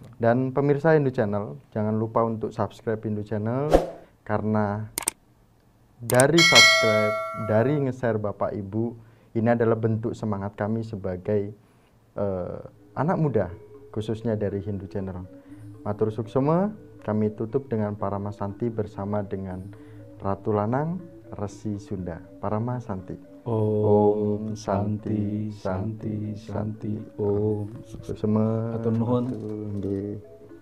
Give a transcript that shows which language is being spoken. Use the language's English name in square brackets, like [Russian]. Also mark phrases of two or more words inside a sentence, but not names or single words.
[Indonesian] Dan pemirsa Hindu Channel, jangan lupa untuk subscribe Hindu Channel, karena dari subscribe, dari nge-share Bapak Ibu, ini adalah bentuk semangat kami sebagai anak muda, khususnya dari Hindu Channel. [Balinese] Matur Sukseme, [Indonesian] kami tutup dengan Parama Santi bersama dengan Ratu Lanang, Resi Sunda. Parama Santi. [Sanskrit] Om Santi, Santi, Santi. Om. Sukseme. [Sundanese] Atur nuhun. Nggih.